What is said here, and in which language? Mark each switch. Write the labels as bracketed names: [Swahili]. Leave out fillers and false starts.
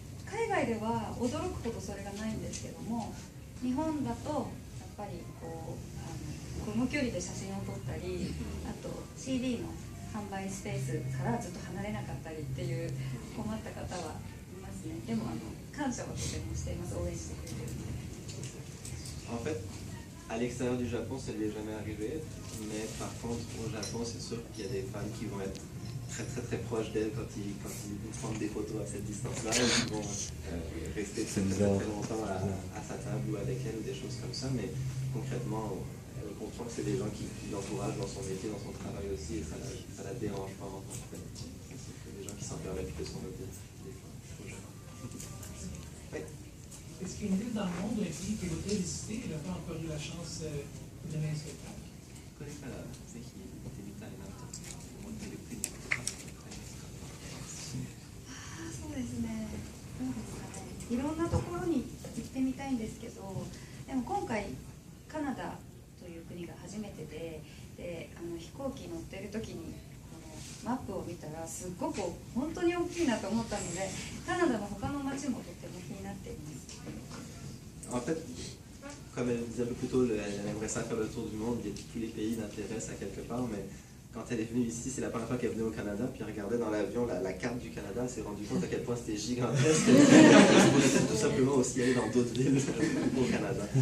[Japanese] 海外では驚くほどそれがないんですけども、日本だとやっぱりこの距離で写真を撮ったり、あと CD の販売スペースからずっと離れなかったりっていう困った方はいますね。でも感謝はとてもしています。応援してくれてるので。 [French] En fait, à l'extérieur du Japon, ça lui est jamais arrivé, mais par contre, au Japon, c'est sûr qu'il y a des fans qui vont être très proches d'elle quand ils prennent des photos à cette distance-là, et qui vont rester très longtemps à sa table ou avec elle ou des choses comme ça, mais concrètement, elle comprend que c'est des gens qui l'encouragent dans son métier, dans son travail aussi, et ça la dérange pas en tant que tel. C'est des gens qui s'en permettent de son métier, des fois, au Japon. Oui. Est-ce qu'il y a une ville dans le monde, un pays que vous avez visité, et n'a pas encore eu la chance de donner un spectacle? [Japanese] これからぜひ行ってみたいなと思っている国とかありますか？ろんなところに行ってみたいんですけど、でも今回カナダという国が初めてで、飛行機乗ってる時にこのマップを見たらすっごく本当に大きいなと思ったので、カナダの他の街もとっても気になっています。 [French] En fait, comme elle disait un peu plus tôt, elle aimerait ça faire le tour du monde, et tous les pays l'intéressent à quelque part, mais quand elle est venue ici, c'est la première fois qu'elle est venue au Canada, puis elle regardait dans l'avion la carte du Canada, elle s'est rendue compte à quel point c'était gigantesque. Elle voulait tout simplement aussi aller dans d'autres villes au Canada.